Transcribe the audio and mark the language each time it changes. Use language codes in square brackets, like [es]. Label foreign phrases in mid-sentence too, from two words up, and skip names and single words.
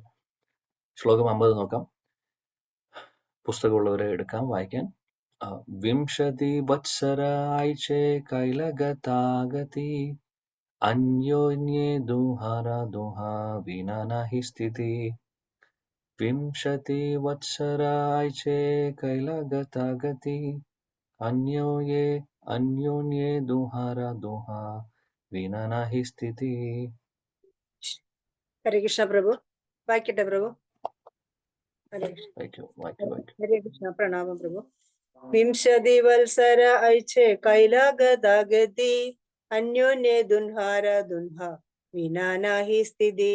[ml] ശ്ലോകം 50 നോക്കാം. പുസ്തകമുള്ളവരെ എടുക്കാം വായിക്കാൻ. [bn] বিংশতি বৎসরাইচ্ছে কৈলগতাগতি অন্যোন্যে দুহার দুহা বিনা নহি স্থিতি বিংশতি বৎসরায়চে কৈলাগতাগতি অন্যোন্যে দুহারা দুহা বিনা নাহি স্থিতি. [ml] ഹരേ കൃഷ്ണ പ്രഭു. വായിക്കട്ടെ പ്രഭു. ഹരേ കൃഷ്ണ. പ്രണാമം പ്രഭു. [bn] বিংশতি বৎসর ঐছে কৈলাগতাগতি অন্যোন্যে দুঁহার দুঁহ বিনানাহি স্থিতি.